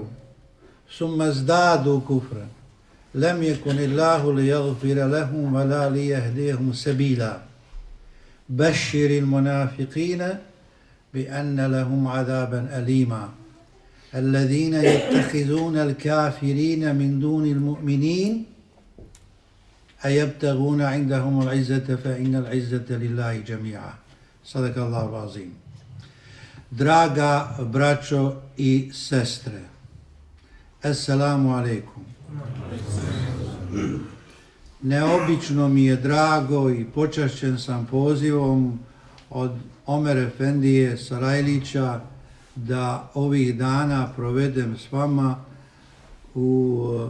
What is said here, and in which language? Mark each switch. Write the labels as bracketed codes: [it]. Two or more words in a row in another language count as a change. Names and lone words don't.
[ar] ثم ازدادوا كفرا لم يكن الله ليغفر لهم ولا ليهديهم سبيلا بشر المنافقين بأن لهم عذابا أليما الذين يتخذون الكافرين من دون المؤمنين أيبتغون عندهم العزة فإن العزة لله جميعا. صدق الله العظيم. [bs] Draga braćo i sestre, [ar] السلام عليكم. [bs] Neobično mi je drago i počašćen sam pozivom od Omer Efendije Sarajlića da ovih dana provedem s vama u